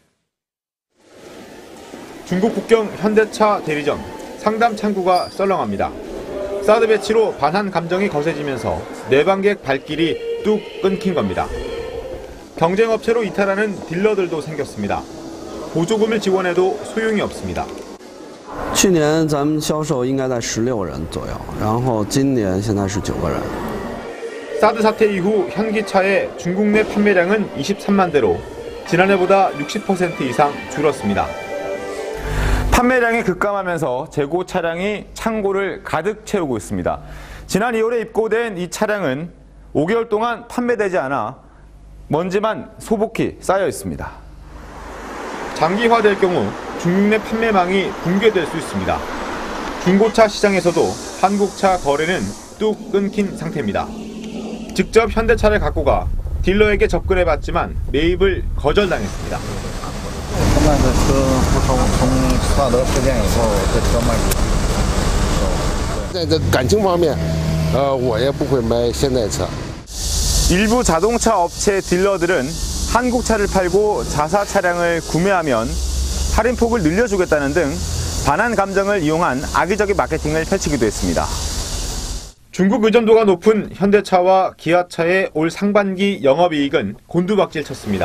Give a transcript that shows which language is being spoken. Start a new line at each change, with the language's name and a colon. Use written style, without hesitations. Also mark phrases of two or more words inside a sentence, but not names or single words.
Korean: 중국 국경 현대차 대리점 상담 창구가 썰렁합니다. 사드 배치로 반한 감정이 거세지면서 내방객 발길이 뚝 끊긴 겁니다. 경쟁업체로 이탈하는 딜러들도 생겼습니다. 보조금을 지원해도 소용이 없습니다.
Chinese: 去年咱们销售应该在16人左右，然后今年现在是9个人。
Korean: 사드 사태 이후 현기차의 중국 내 판매량은 23만 대로 지난해보다 60% 이상 줄었습니다. 판매량이 급감하면서 재고 차량이 창고를 가득 채우고 있습니다. 지난 2월에 입고된 이 차량은 5개월 동안 판매되지 않아 먼지만 소복히 쌓여 있습니다. 장기화될 경우 중국 내 판매망이 붕괴될 수 있습니다. 중고차 시장에서도 한국차 거래는 뚝 끊긴 상태입니다. 직접 현대차를 갖고 가 딜러에게 접근해봤지만 매입을 거절당했습니다.
Chinese: 他们的车从萨德事件以后，这车卖出去。在这感情方面，我也不会买现代车。
Korean: 일부 자동차 업체 딜러들은 한국차를 팔고 자사 차량을 구매하면 할인폭을 늘려주겠다는 등 반한 감정을 이용한 악의적인 마케팅을 펼치기도 했습니다. 중국 의존도가 높은 현대차와 기아차의 올 상반기 영업이익은 곤두박질 쳤습니다.